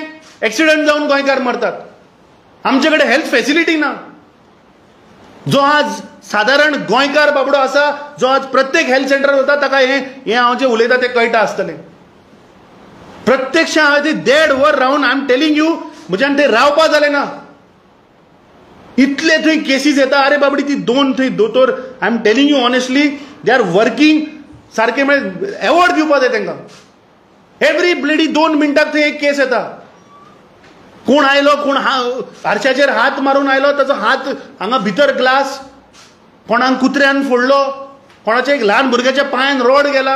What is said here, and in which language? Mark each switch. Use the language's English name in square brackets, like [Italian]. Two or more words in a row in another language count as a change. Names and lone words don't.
[Konkani] एक्सिडंट जावन गोंयकार मरतात. आमचे कडेन [English] health facility [Konkani] ना. जो आज साधारण गोंयकार बाबडो आसा, जो आज प्रत्येक [English] health center [Konkani] वता, ताका हे हांव जे उलयता ते कळटा आसतलें. प्रत्यक्ष हांवें ती 1.5 वर रावन [English] I am telling you, [Konkani] म्हज्यान ते रावपा जालें ना. इतले थंय केसीस येता. अरे बाबडी ती 2 थंय दोतोर, [English] I am telling you honestly, they are working सारखे. [Konkani] म्हणजे एवॉर्ड दिवपा जाय तांकां. [English] every bloody [Konkani] 2 मिनटाक थंय एक केस येता. कोण आयलो, कोण हारशाचेर हात मारून आयलो, ताचो हात हांगा भितर ग्लास, कोणाक कुत्र्यान फोडलो, कोणाच्या एक ल्हान भुरग्याच्या पांयान रोड गेला.